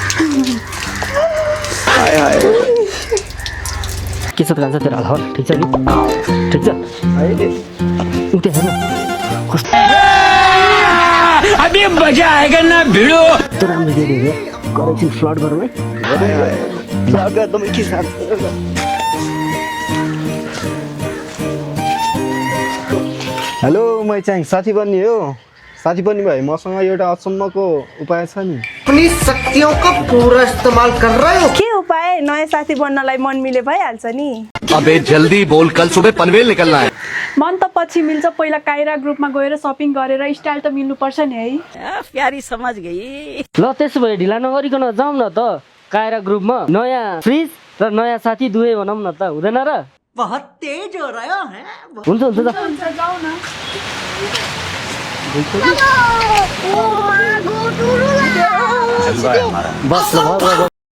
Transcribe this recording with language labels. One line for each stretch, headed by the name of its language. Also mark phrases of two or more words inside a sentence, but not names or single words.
Nepali: हाय हाय के छ त जान्छ तेरो हाल ठीक छ नि ठीक छ उठे हेर्न
Hindi: अभी मजा आएगा ना भिड़ो
Nepali: त राम्रो दिए दिए गरेपछि फ्लड गरौँ है फ्लड एकदमै के साथ हेलो म चाहिँ साथी बन्ने हो साथी बन्ने भए मसँग एउटा अचम्मको उपाय छ नि
Hindi: अपनी शक्तियों का पूरा इस्तेमाल कर रहे हो
Nepali: के उपाय नयाँ साथी बन्नलाई मन मिले भइहाल्छ नि
Hindi: अबे जल्दी बोल कल सुबह पनवेल निकलना है
Nepali: मन त पछि मिल्छ पहिला काइरा ग्रुपमा गएर सपिङ गरेर स्टाइल त मिल्नु पर्छ नि है
Hindi: प्यारी समझ गई
Nepali: ल त्यसो भए ढिला नगरिकन जाउँ न त कायरा ग्रुपमा नयाँ फ्रिज र नयाँ साथी दुवै बनाउँ न त हुँदैन र
Hindi: बहुत तेज हो रहा है
Nepali: हुन्छ हुन्छ जाऊ न बस ल